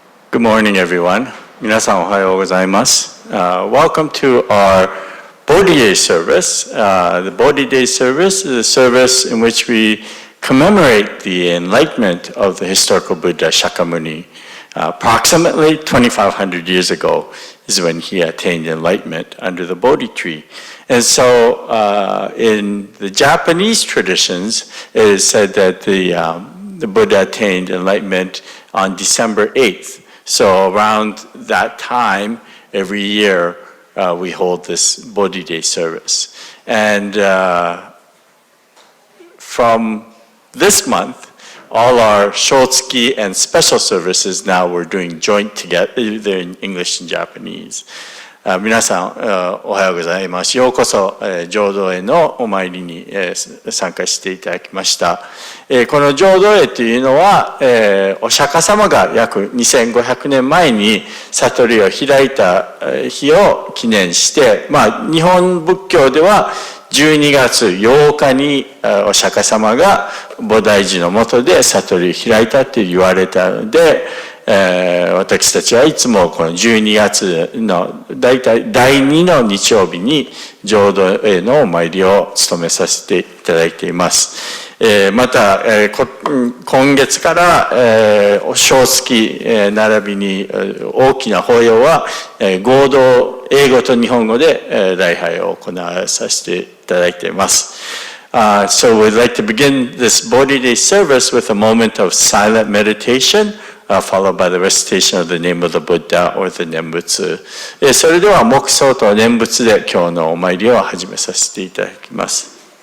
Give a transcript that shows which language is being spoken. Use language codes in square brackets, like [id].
[en] Good morning, everyone. [ja] 皆さんおはようございます。 [en] Welcome to our Bodhi Day service. The Bodhi Day service is a service in which we commemorate the enlightenment of the historical Buddha Shakyamuni. Approximately 2,500 years ago is when he attained enlightenment under the Bodhi tree. And so in the Japanese traditions, it is said that the Buddha attained enlightenment on December 8th. So around that time, every year, we hold this Bodhi Day service. And from this month, all our Shotsuki and special services now we're doing joint together, they're in English and Japanese. [ja] 皆さんおはようございます。ようこそ浄土へのお参りに参加していただきました。この浄土へというのはお釈迦様が約2500年前に悟りを開いた日を記念して、日本仏教では12月8日にお釈迦様が菩提寺の下で悟りを開いたと言われたので、私たちはいつもこの12月のだいたい第2の日曜日に浄土へのお参りを務めさせていただいています。また、今月から、小月、並びに大きな法要は、合同英語と日本語で、礼拝を行わさせていただいています。 [en] So we'd like to begin this Bodhi Day service with a moment of silent meditation.Followed by the recitation of the name of the Buddha or the 念仏。 [ja] それでは黙想と念仏で今日のお参りを始めさせていただきます。